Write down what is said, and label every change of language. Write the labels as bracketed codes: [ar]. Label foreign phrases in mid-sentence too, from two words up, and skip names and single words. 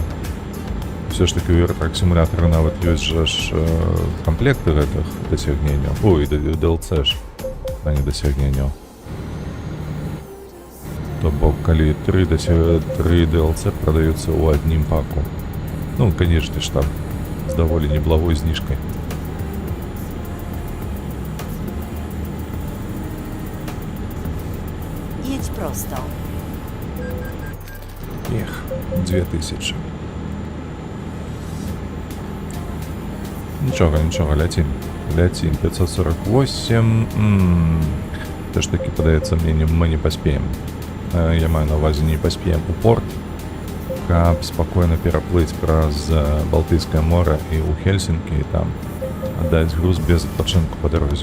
[be] Усё ж такі у Euro Truck Simulator нават ёсць жа ж камплекты гэтых дасягненняў. Ой, DLC ж, а не дасягненняў. То бок, калі 3 DLC прадаюцца ў адным паку. Ну, канешне ж, там з даволі неблагой зніжкай. [pl] Jedź prosto. [be] Ех, 2000. Нічога, ляцім. 548. Те ж таки, падаецца, мы не паспеем. Я маю на увазе, не паспеем у порт, каб спакойна пераплыць праз Балтыйскае море і ў Хельсінкі, і там аддаць груз без адпачынку па дарозе.